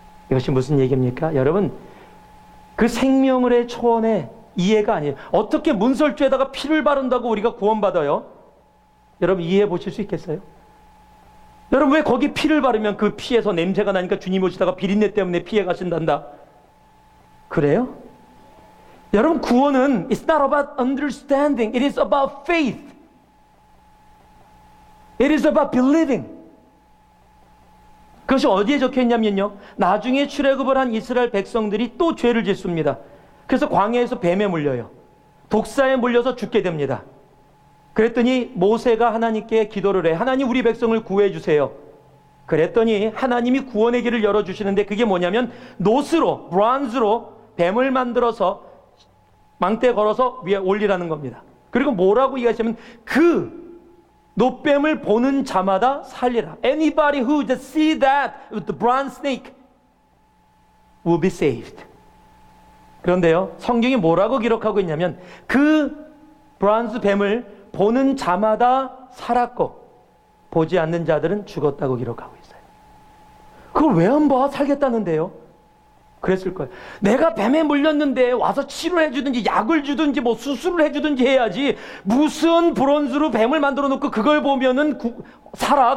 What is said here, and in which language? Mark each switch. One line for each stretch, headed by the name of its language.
Korean: 이것이 무슨 얘기입니까? 여러분, 그 생명을의 초원의 이해가 아니에요. 어떻게 문설주에다가 피를 바른다고 우리가 구원받아요? 여러분 이해해 보실 수 있겠어요? 여러분 왜 거기 피를 바르면 그 피에서 냄새가 나니까 주님 오시다가 비린내 때문에 피해 가신단다? 그래요? 여러분 구원은
English: It's not about understanding. It is about faith. It is about believing.
Korean: 그것이 어디에 적혀 있냐면요, 나중에 출애굽을 한 이스라엘 백성들이 또 죄를 짓습니다. 그래서 광야에서 뱀에 물려요. 독사에 물려서 죽게 됩니다. 그랬더니 모세가 하나님께 기도를 해. 하나님 우리 백성을 구해 주세요. 그랬더니 하나님이 구원의 길을 열어주시는데 그게 뭐냐면 노스로, 브론즈로 뱀을 만들어서 망대에 걸어서 위에 올리라는 겁니다. 그리고 뭐라고 얘기하시면 그 노뱀을 보는 자마다 살리라.
English: Anybody who just see that with the bronze snake will be saved.
Korean: 그런데요, 성경이 뭐라고 기록하고 있냐면 그 브론즈 뱀을 보는 자마다 살았고 보지 않는 자들은 죽었다고 기록하고 있어요. 그걸 왜 안 봐? 살겠다는데요. 그랬을 거예요. 내가 뱀에 물렸는데 와서 치료를 해주든지 약을 주든지 뭐 수술을 해주든지 해야지, 무슨 브론즈로 뱀을 만들어 놓고 그걸 보면은 살아.